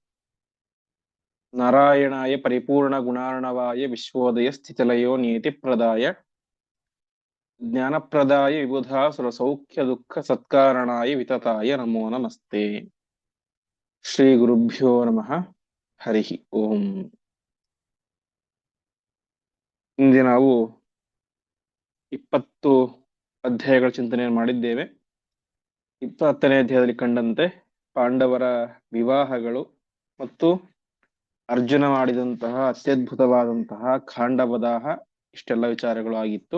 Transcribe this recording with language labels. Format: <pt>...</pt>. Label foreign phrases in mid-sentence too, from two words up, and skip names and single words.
<sa>नारायणाय परिपूर्णगुणार्णवाय विश्वोदय स्थितिलयो नियतिप्रदाय ज्ञानप्रदाय विबुधासुरसौख्यदुःखसत्कारणाय वितताय नमो नमस्ते। श्रीगुरुभ्यो नमः। हरिः ओम्।</sa> <kn>ಇಂದು ನಾವು 20 ಅಧ್ಯಾಯಗಳ ಚಿಂತನೆಯನ್ನು ಮಾಡಿದ್ದೇವೆ. 20ನೇ ಅಧ್ಯಾಯದಲ್ಲಿ ಕಂಡಂತೆ ಪಾಂಡವರ ವಿವಾಹಗಳು ಮತ್ತು ಅರ್ಜುನ ಮಾಡಿದಂತಹ ಅತ್ಯದ್ಭುತವಾದಂತಹ ಖಾಂಡವದಾಹ ಇಷ್ಟೆಲ್ಲ ವಿಚಾರಗಳು ಆಗಿತ್ತು.</kn>